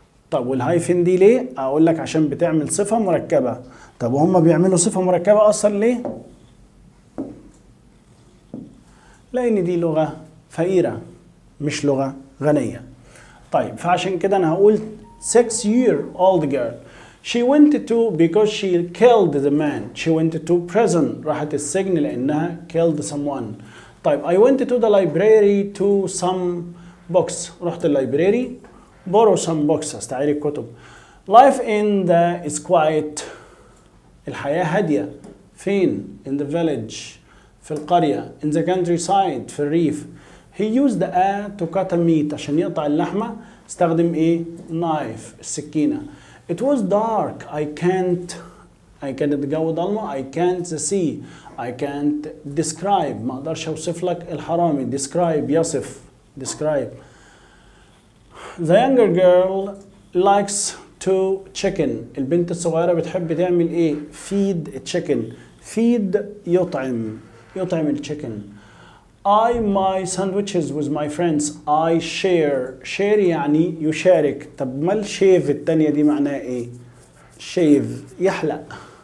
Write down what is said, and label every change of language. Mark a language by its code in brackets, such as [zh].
[ar] طب والهايفن دي ليه؟ اقول لك عشان بتعمل صفة مركبة. طب وهم بيعملوا صفة مركبة اصلا ليه؟ لان دي لغة فقيرة مش لغة غنية. طيب فعشان كده انا هقول [en] 6-year-old girl. She went to because she killed the man. She went to prison. [ar] راحت السجن لانها [en] killed someone. طيب I went to the library to some books. [ar] رحت اللايبراري [en] borrow some books. [ar] استعير الكتب. [en] Life in the is quiet. [ar] الحياة هادية. فين؟ [en] In the village. [ar] في القرية. [en] In the countryside. [ar] في الريف. [en] He used a to cut a meat. [ar] عشان يقطع اللحمة استخدم ايه؟ Knife. السكينة. [en] It was dark. [ar] كانت الجو ضلمة. [en] I can't see. I can't describe. [ar] ما اقدرش اوصف لك الحرامي. Describe يصف. [en] Describe. The younger girl likes to chicken. [ar] البنت الصغيرة بتحب تعمل ايه؟ [en] feed a chicken. feed [ar] يطعم الchicken. [en] I my sandwiches with my friends. I share [ar] يعني يشارك. طب ما الشيف التانية دي معناها ايه؟ شيف يحلق.